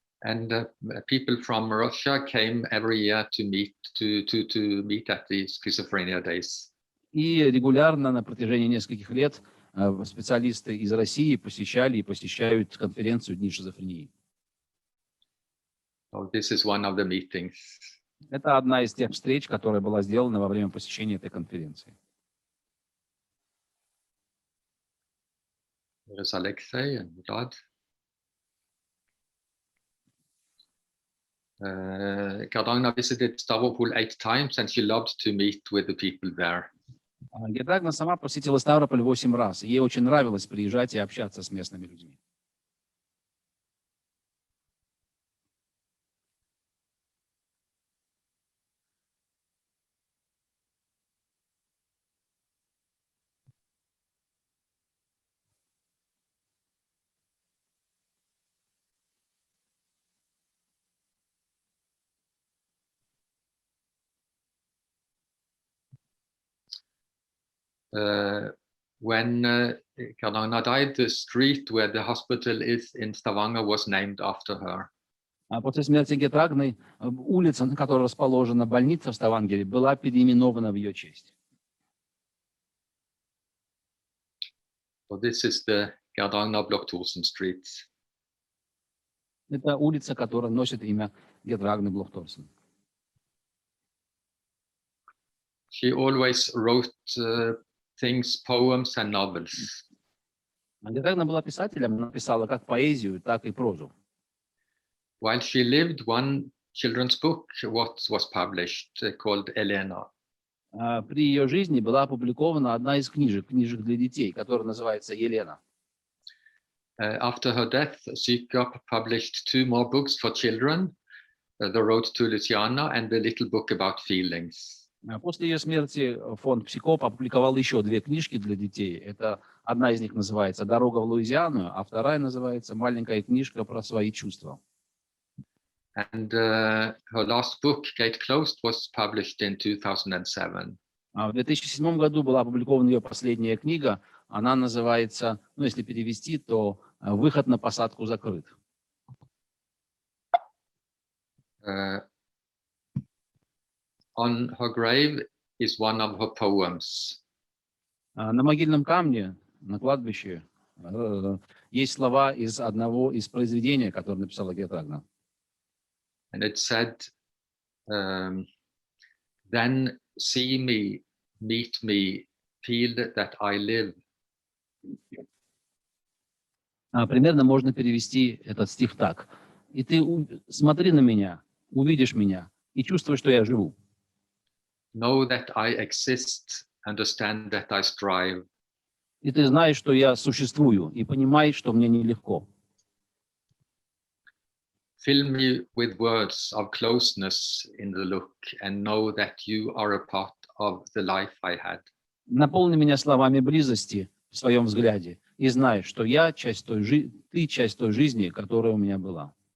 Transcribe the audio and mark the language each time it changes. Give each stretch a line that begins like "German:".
English: And people from Russia came every year to meet at the schizophrenia days.
Russian: И регулярно на протяжении нескольких лет специалисты из России посещали и посещают конференцию Дней шизофрении.
English: So this is one of the meetings.
Russian: Это одна из тех встреч, которая была сделана во время посещения этой конференции.
English: Here is Alexei and Vlad. Gerd-Ragna visited Stavropol 8 times, and she loved to meet with the people there.
Russian: Герд-Рагна сама посетила Ставрополь 8 раз. Ей очень нравилось приезжать и общаться с местными людьми.
English: When Gerd-Ragna died, the street where the hospital is in Stavanger was named after her.
Russian: После смерти Герд-Рагны улица, на которой расположена больница в Ставангере, была переименована в ее честь.
English: So this is the Gerd-Ragna Blох Торсен Street.
Russian: Это улица, которая носит имя Герд-Рагны Блох Торсен.
English: She always wrote things, poems and novels.
Russian: Герд-Рагна была писателем, она писала как поэзию, так и прозу.
English: While she lived, one children's book was published called Elena.
Russian: При ее жизни была опубликована одна из книжек для детей, которая называется «Елена».
English: After her death, Psykop published 2 more books for children, The Road to Luciana and The Little Book About Feelings.
Russian: После ее смерти фонд Psykop опубликовал еще 2 книжки для детей. Одна из них называется «Дорога в Луизиану», а вторая называется «Маленькая книжка про свои чувства».
English: And her last book, Gate Closed, was published in 2007.
Russian: В 2007 году была опубликована ее последняя книга. Она называется, если перевести, то «Выход на посадку закрыт».
English: On her grave is one of her poems.
Russian: На могильном камне, на кладбище, есть слова из одного из произведений, которое написала Герд-Рагна.
English: And it said, then see me, meet me, feel that I live.
Russian: Примерно можно перевести этот стих так. И ты смотри на меня, увидишь меня и чувствуй, что я живу.
English: Know that I exist, understand that I strive.
Russian: И ты знаешь, что я существую, и понимаешь, что мне нелегко.
English: Fill me with words of closeness in the look and know that you are a part of the life I had.
Russian: Наполни меня словами близости в своем взгляде и знай, что ты часть той жизни, которая у меня была.